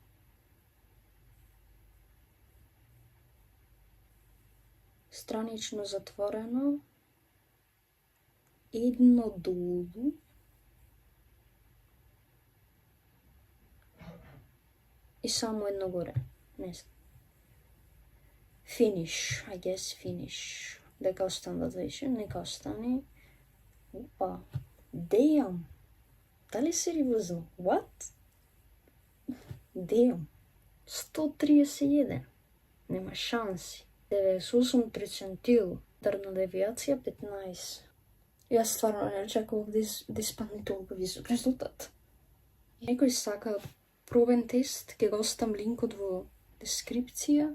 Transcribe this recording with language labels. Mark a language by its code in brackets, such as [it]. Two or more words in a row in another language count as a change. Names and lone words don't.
[mk] Странично затворено. Едно долу. И само едно горе. Не знам. [en] Finish. I guess finish. [mk] Дека останат веќе, нека остане. Опа. Damn. Дали сериозно? [en] What? Damn. 131. [mk] Нема шанси. 98 процентил. Дарна девијација 15. Јас стварно не очекував да испадне толку висок резултат. Некој сака пробен тест, ќе го оставам линкот во дескрипција.